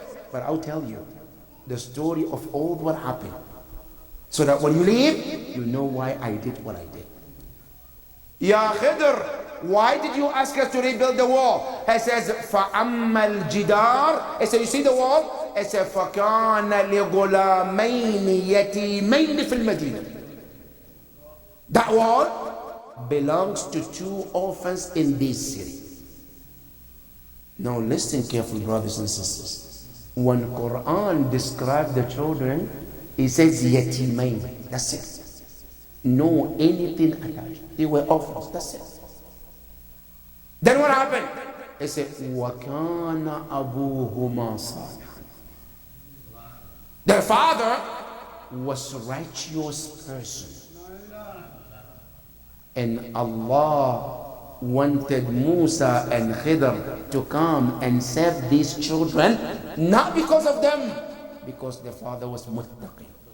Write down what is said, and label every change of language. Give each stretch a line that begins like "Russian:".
English: But I'll tell you the story of all what happened, so that when you leave, you know why I did what I did. Ya Khidr, why did you ask us to rebuild the wall? He says,
Arabic: فَأَمَّا الْجِدَارِ.
English: He said, you see the wall?
Arabic: It said, فَكَانَ لِغُلَامَيْنِ يَتِيمَيْنِ فِي الْمَدِينَةِ.
English: That word belongs to 2 orphans in this city. Now listen carefully, brothers and sisters. When Quran describes the children, it says yatimain. That's it. No anything attached. They were orphans. That's it. Then what happened?
Arabic: It said وَكَانَ أَبُوهُمَا صَالِحًا.
English: Their father was a righteous person. And Allah wanted Musa and Khidr to come and save these children, not because of them, because the father was muttaqi.